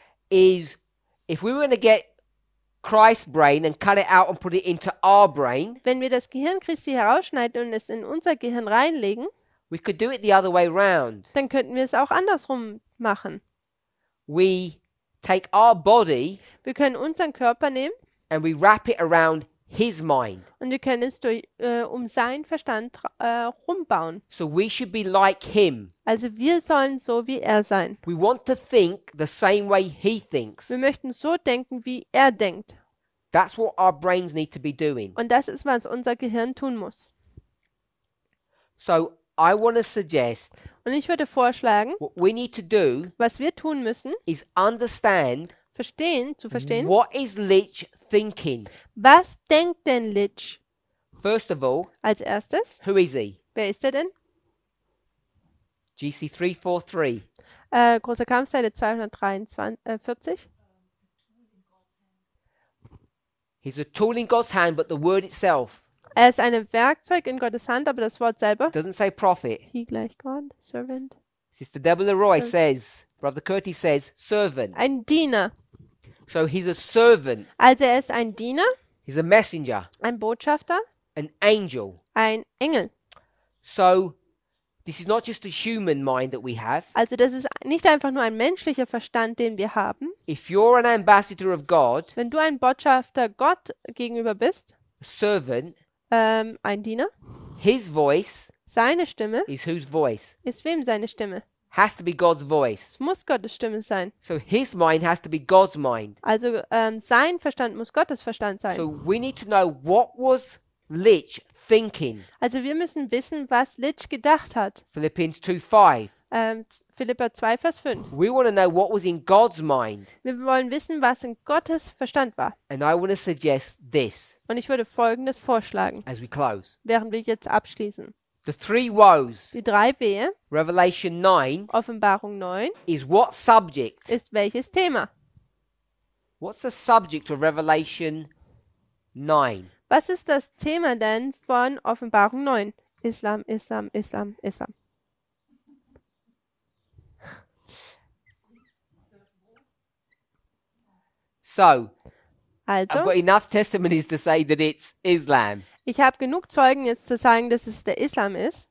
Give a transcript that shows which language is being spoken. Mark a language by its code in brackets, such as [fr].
[en] is if we were going to get Christ's brain and cut it out and put it into our brain, [de] wenn wir das Gehirn Christi herausschneiden und es in unser Gehirn reinlegen, [en] we could do it the other way round. [de] dann könnten wir es auch andersrum machen. [en] We take our body [de] Wir können unseren Körper nehmen [en] and we wrap it around his mind. [de] Und wir können es um seinen Verstand rumbauen. [en] So we should be like him. [de] Also wir sollen so wie er sein. [en] We want to think the same way he thinks. [de] Wir möchten so denken, wie er denkt. [en] That's what our brains need to be doing. [de] Und das ist, was unser Gehirn tun muss. [en] So I want to suggest [de] Und ich würde vorschlagen, [en] what we need to do [de] was wir tun müssen, [en] is understand [de] zu verstehen, [en] what is Lich thinking. [de] was denkt denn Lich? [en] First of all, [de] Als erstes, [en] who is he? [de] wer ist er denn? [en] GC 343. [de] Großer Kampfseite 243. [en] He's a tool in God's hand, but the word itself [de] Er ist ein Werkzeug in Gottes Hand, aber das Wort selber, [en] doesn't say prophet. [de] he gleich Gott, Servant, [en] Sister Deborah Leroy says, Brother Curtis says, servant. [de] ein Diener. [en] So he's a servant. [de] Also er ist ein Diener, [en] He's a messenger, [de] ein Botschafter, [en] an angel. [de] ein Engel. [en] So this is not just a human mind that we have. [de] Also das ist nicht einfach nur ein menschlicher Verstand, den wir haben. [en] If you're an ambassador of God, [de] Wenn du ein Botschafter Gott gegenüber bist, [en] a servant, [de] ein Diener, [en] his voice [de] seine Stimme [en] is whose voice? [de] ist wem seine Stimme? [en] Has to be God's voice. [de] Es muss Gottes Stimme sein. [en] So his mind has to be God's mind. [de] Also sein Verstand muss Gottes Verstand sein. [en] So we need to know what was Lich thinking. [de] Also wir müssen wissen, was Lich gedacht hat. [en] Philippians 2:5. [de] Philipper 2, Vers 5. [en] We want to know what was in God's mind. [de] Wir wollen wissen, was in Gottes Verstand war. [en] And I want to suggest this [de] Und ich würde Folgendes vorschlagen, [en] as we close. [de] während wir jetzt abschließen. [en] The three woes, [de] Die 3 Wehe, [en] Revelation 9, [de] Offenbarung 9, [en] is what subject? [de] ist welches Thema? [en] What's the subject of Revelation 9? [de] Was ist das Thema denn von Offenbarung 9? [en] Islam, Islam, Islam, Islam. So, I've [de] Also, [en] got enough testimonies to say that it's Islam. [de] ich habe genug Zeugen jetzt zu sagen, dass es der Islam ist.